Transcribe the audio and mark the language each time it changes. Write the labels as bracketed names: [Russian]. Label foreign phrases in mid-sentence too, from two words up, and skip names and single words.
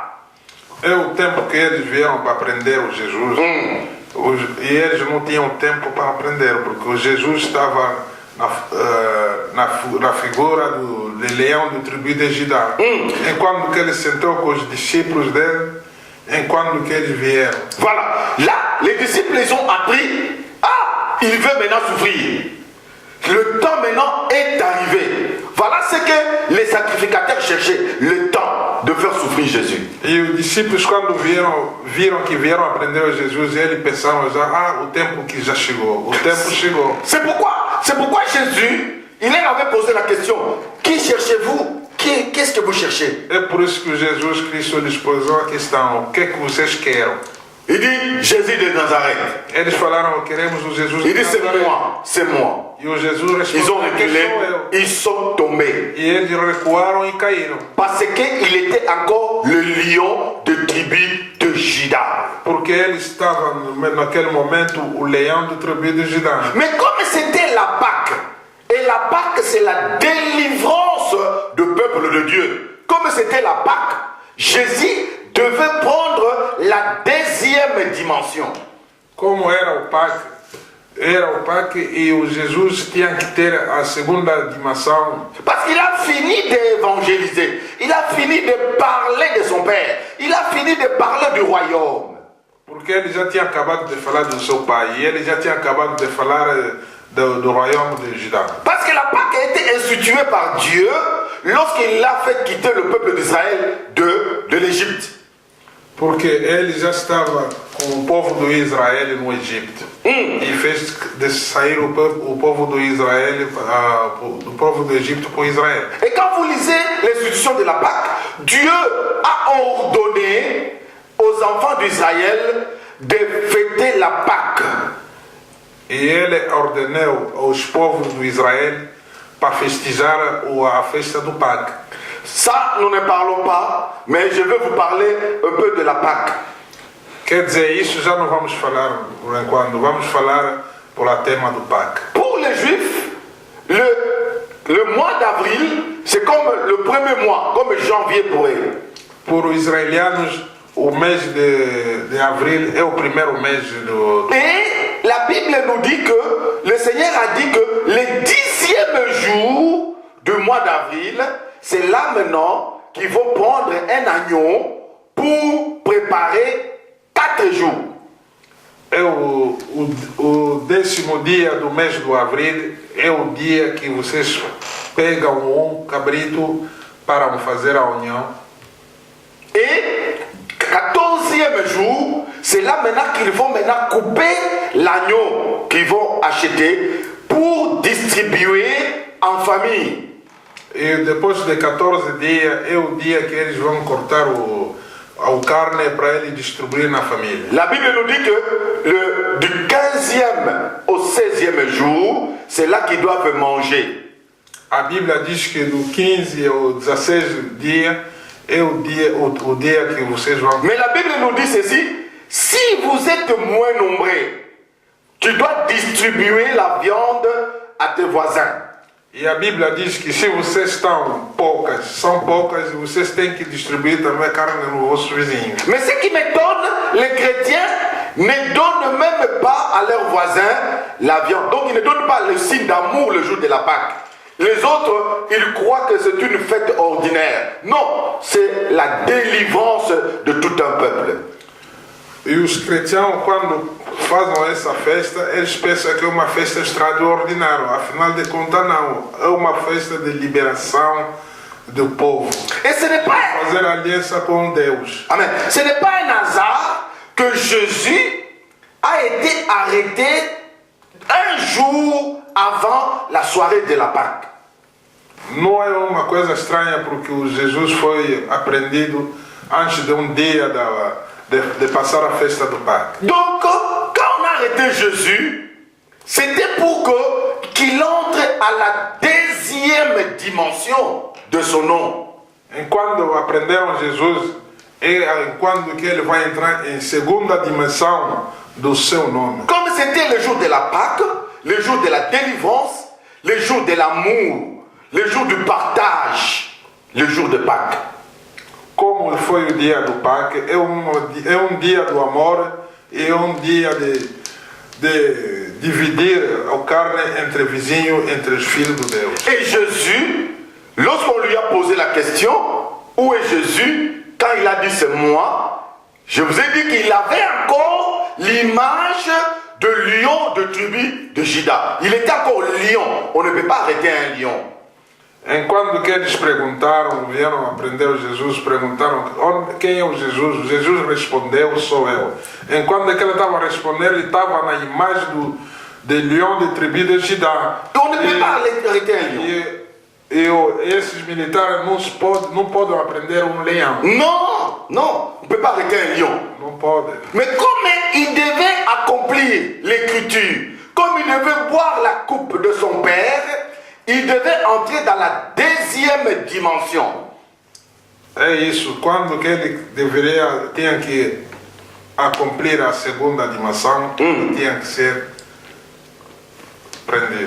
[Portuguese] É o tempo que eles vieram para aprender o Jesus. E eles não tinham tempo para aprender, porque o Jesus estava na figura do leão do tribo de Judá. Enquanto que ele sentou com os discípulos dele, enquanto que eles vieram. [French] Voilà, là, les disciples ils ont appris, il veut maintenant souffrir. Le temps maintenant est arrivé. Voilà ce que les sacrificateurs cherchaient, le temps de faire souffrir Jésus. [Portuguese] E os discípulos, quando viram que vieram aprender a Jesus, eles pensaram já, o tempo que já chegou, o tempo chegou. [French] C'est pourquoi Jésus, il leur avait posé la question, qui cherchez-vous? Qu'est-ce que vous cherchez? [Portuguese] É por isso que Jesus Cristo lhes pôs a questão, o que é que vocês querem? [French] Il dit, Jésus de Nazareth. [Portuguese] Eles falaram, queremos o Jesus [French] Il [Portuguese] de [French] dit, c'est [Portuguese] Nazaré. [French] moi, c'est moi. [Portuguese] E o Jesus [French] Ils ont [Portuguese] respondeu, quem [French] reculé, [Portuguese] sou eu? [French] ils sont tombés. [Portuguese] E eles recuaram e caíram. [French] Parce qu'il était encore le lion de tribu de Juda. [Portuguese] Porque ele estava, naquele momento, o leão do tribo de Judá. [French] Mais comme c'était la Pâque, et la Pâque c'est la délivrance du peuple de Dieu. Comme c'était la Pâque, Jésus devait prendre la deuxième dimension. [Portuguese] Como era o Pâque e o Jesus tinha que ter a segunda dimensão. [French] Parce qu'il a fini d'évangéliser, il a fini de parler de son Père, il a fini de parler du royaume. [Portuguese] Porque ele já tinha acabado de falar do seu pai e ele já tinha acabado de falar do royaume de Judá. [French] Parce que la Pâque a été instituée par Dieu lorsqu'il a fait quitter le peuple d'Israël de l'Égypte. [Portuguese] Porque ele já estava com o povo do Israel no Egito e fez de sair o povo do Israel, do povo do Egito para Israel. [French] Et quand vous lisez l'institution de la Pâque, Dieu a ordonné aux enfants d'Israël de fêter la Pâque. [Portuguese] E ele ordenou aos povos do Israel para festejar a festa do Pâque. [French] Ça, nous ne parlons pas, mais je vais vous parler un peu de la Pâque. [Portuguese] Quer dizer, isso já não vamos falar por enquanto, vamos falar por a tema do Pâque. [French] Pour les Juifs, le mois d'avril, c'est comme le premier mois, comme janvier pour eux. [Portuguese] Por os israelianos, o mês de abril é o primeiro mês do... [French] Et la Bible nous dit que le Seigneur a dit que le 10e jour du mois d'avril, c'est là maintenant qu'ils vont prendre un agneau pour préparer 4 jours. [Portuguese] É o 10º dia do mês do abril, é o dia que vocês pegam cabrito para fazer a união. [French] Et 14e jour, c'est là maintenant qu'ils vont maintenant couper l'agneau qu'ils vont acheter pour distribuer en famille. [Portuguese] E depois de 14 dias é o dia que eles vão cortar a carne para ele distribuir na família. [French] La Bible nous dit que du 15e au 16e jour, c'est là qu'ils doivent manger. [Portuguese] A Bíblia diz que do 15 ao 16 dia é o dia que vocês vão... [French] Mais la Bible nous dit ceci, si vous êtes moins nombreux, tu dois distribuer la viande à tes voisins. [Portuguese] E a Bíblia diz que se vocês são poucas, vocês têm que distribuir também carne no vosso vizinho. [French] Mais ce qui m'étonne, les chrétiens ne donnent même pas à leurs voisins la viande. Donc ils ne donnent pas le signe d'amour le jour de la Pâque. Les autres, ils croient que c'est une fête ordinaire. Non, c'est la délivrance de tout un peuple. [Portuguese] E os cristãos, quando fazem essa festa, eles pensam que é uma festa extraordinária. Afinal de contas, não. É uma festa de liberação do povo. [French] Et ce n'est pas... [Portuguese] Fazer aliança com Deus. Amen. [French] Ce n'est pas un hasard que Jésus a été arrêté un jour avant la soirée de la Pâque. [Portuguese] Não é uma coisa estranha porque o Jesus foi apreendido antes de dia de passar a festa do Pâques. [French] Donc, quand on a arrêté Jésus, c'était pour qu'il entre à la deuxième dimension de son nom. [Portuguese] Quando aprenderam Jesus, é quando que ele vai entrar em segunda dimensão do seu nome. [French] Comme c'était le jour de la Pâque, le jour de la délivrance, le jour de l'amour, le jour du partage, le jour de Pâques. [Portuguese] Como foi o dia do Pâques, é um dia do amor e é um dia de dividir a carne entre vizinhos, entre os filhos de Deus. [French] Et Jésus, lorsqu'on lui a posé la question, où est Jésus? Quand il a dit c'est moi, je vous ai dit qu'il avait encore l'image de lion de tribu de Juda. Il était encore lion. On ne peut pas arrêter un lion. [Portuguese] Enquanto que eles perguntaram, vieram aprender Jesus, perguntaram quem é o Jesus. Jesus respondeu, sou eu. Enquanto que ele estava respondendo, ele estava na imagem do leão de tribo de Judá. [French] On ne peut pas arrêter un lion. [Portuguese] E esses militares não podem aprender um leão. [French] Non, non, on ne peut pas arrêter un lion. [Portuguese] Não pode. [French] Mais comme il devait accomplir l'écriture, comme il devait boire la coupe de son père, il devait entrer dans la deuxième dimension. [Portuguese] É isso, quando que ele tinha que accomplir a segunda dimensão, tinha que ser prendido.